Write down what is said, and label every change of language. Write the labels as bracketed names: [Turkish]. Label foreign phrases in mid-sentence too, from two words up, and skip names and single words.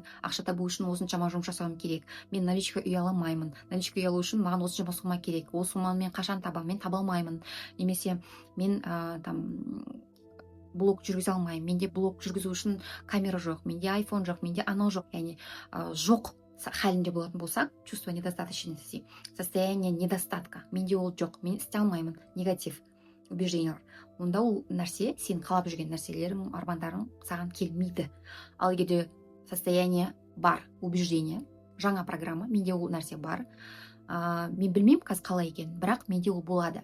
[Kazakh] Ақша табу үшін осыншама жұмыс жасауым керек. Мен наличка үй ала алмаймын. Наличка үй алу үшін маған осыншама сумма керек. Ол сумманы мен қашан табамын? Мен таба алмаймын. Немесе мен блог жүргізе алмаймын. Менде блог жүргізу үшін камера жоқ, менде iPhone жоқ, менде анау жоқ. Яғни жоқ халінде болатын болсақ, [Russian] чувство недостаточности, состояние недостатка, [Kazakh] менде ол жоқ, мен істей алмаймын, негатив убеждениялар. Онда ол нәрсе, сен қалап жүрген нәрселерің, армандарың саған келмейді. Ал егер состояние бар, убеждение, жаңа программа, менде ол нәрсе бар. Мен білмеймін қазір қалай екен, бірақ менде ол болады.